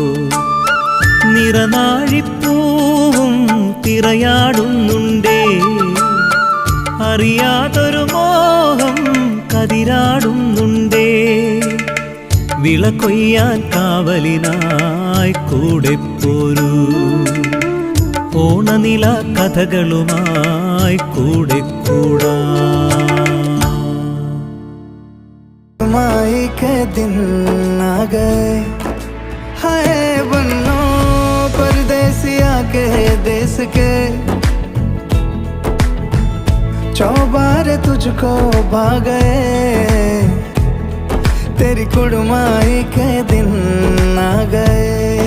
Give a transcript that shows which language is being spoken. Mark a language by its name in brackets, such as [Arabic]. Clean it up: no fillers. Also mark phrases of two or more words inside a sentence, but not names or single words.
[Malayalam] നിറനാഴിപ്പൂവും തിറയാടുന്നുണ്ടേ, അറിയാതൊരു മോഹം കതിരാടുന്നുണ്ടേ. വിളകൊയ്യാൻ കാവലിനായി കൂടെ പോരൂ, ഓണനില കഥകളുമായി കൂടെ കൂടാ. [Hindi] माई के दिन आ गए, हाय बन्नो परदेसिया के देश के, चौबारे तुझको भा गए, तेरी कुड़माई के दिन आ गए.